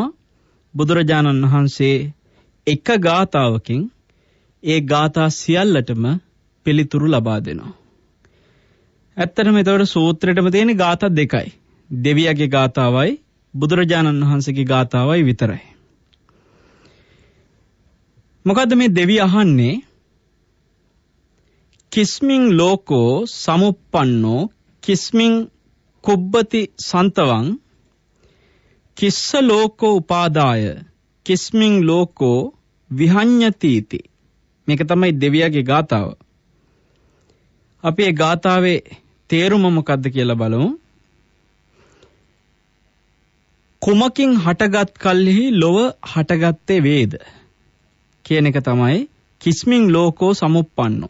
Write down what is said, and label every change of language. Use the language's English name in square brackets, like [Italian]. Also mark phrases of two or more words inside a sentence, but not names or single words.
[Sinhala] බුදුරජාණන් වහන්සේ එක ගාතාවකින් ඒ ගාථා සියල්ලටම පිළිතුරු ලබා දෙනවා. ඇත්තටම ඒතකොට සූත්‍රයටම තියෙන ගාථා දෙකයි. දෙවියගේ ගාථාවයි බුදුරජාණන් වහන්සේගේ ගාථාවයි විතරයි. මොකද්ද මේ දෙවිය අහන්නේ? [Pali] කිස්මින් ලෝකෝ සමුප්පන්නෝ කිස්මින් කුබ්බති සන්තවං කිස්ස ලෝකෝ උපාදාය කිස්මින් ලෝකෝ විහඤ්ඤතිති. [Sinhala] මේක තමයි දෙවියගේ ගාථාව. අපි ඒ ගාථාවේ තේරුම මොකද්ද කියලා බලමු. කුමකින් හටගත් කල්හි ලොව හටගත්තේ වේද කියන එක තමයි [Pali] කිස්මින් ලෝකෝ සමුප්පන්නෝ.